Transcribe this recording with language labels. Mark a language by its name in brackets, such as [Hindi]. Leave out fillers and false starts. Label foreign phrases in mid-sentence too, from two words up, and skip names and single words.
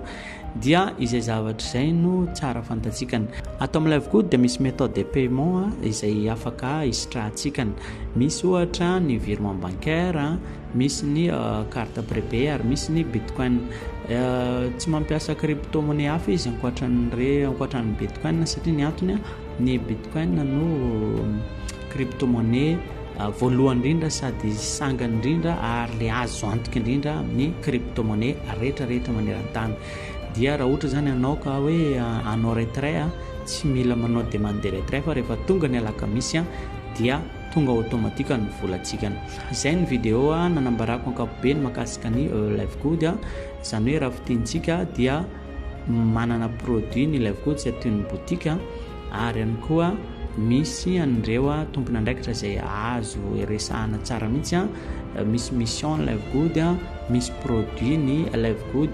[Malagasy] dia izay zavatra izay no tsara fantatsikany ato amin'ny live good dia misy [French] méthode de paiement [Malagasy] izay afaka isitrahatsikany misy ohatra ny [French] virement bancaire [Malagasy] misy ny [French] carte prépayée [Malagasy] ary misy ny bitcoin tsy mampiasa crypto-monnaie hafa izy ankoatran'ny bitcoin satria ny antony ny bitcoin no crypto-monnaie voalohany indrindra sady sangany indrindra ary le azo antoka indrindra amin'ny crypto-monnaie rehetrarehetra maneran-tany dia raha ohatra zany anao ka hoe anao retrait tsy mila manao [French] demande de retrait [Malagasy] fa rehefa tonga ny alakamisy dia tonga automatique ny volantsika izay ny vidéo nanambarako ankapobeny makasika ny live good zany hoe raha fitiantsika dia manana produit ny live good sy atoy ny boutique ary ihany koa misy an'ireo tompona andraikitra izay azo resahana tsara mihitsy misy mission live good misy produit ny live good